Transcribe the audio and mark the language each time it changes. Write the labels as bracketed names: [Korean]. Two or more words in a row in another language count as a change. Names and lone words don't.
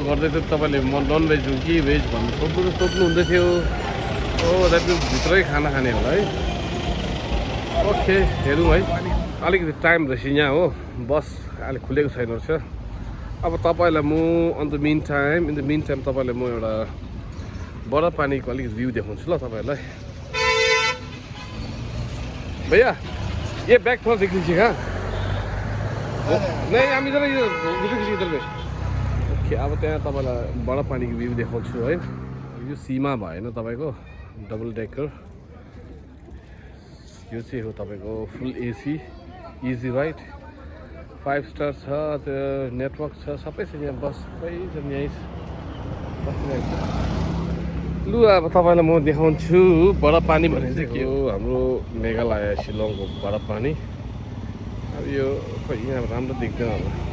[Nepali] गर्दै थियो तपाईँले म नन भेज हो कि भेज भन्नु सोध्नु हुँदै थियो [English] oh that means [Nepali] भित्रै खाना खाने होला है ओके हेरौँ है अलिकति टाइम रहेछ यहाँ हो बस अहिले खुलेको छैन रहेछ अब तपाईँलाई म [English] in the mean time [Nepali] तपाईँलाई म एउटा बडा पानीको अलिकति भ्यू देखाउँछु ल तपाईँहरूलाई [Hindi] भैया ये बैग थोड़ा देख लीजिएगा नहीं हम इधर इधर में [Nepali] ओके अब त्यहाँ तपाईँलाई बडा पानीको भ्यू देखाउँछु है यो सीमा भएन तपाईँको [English] double decker [Nepali] यो चाहिँ हो तपाईँको [English] full AC easy ride [Nepali] 5 स्टार छ त्यो नेटवर्क छ सबै छ यहाँ बस सबै छ यहीँ बसिरहेको छ लु अब तपाईँलाई म देखाउँछु बडा पानी भने चाहिँ के हो हाम्रो मेघालय शिलङको बडा पानी अब यो खोइ यहाँ राम्रो देख्दैन अब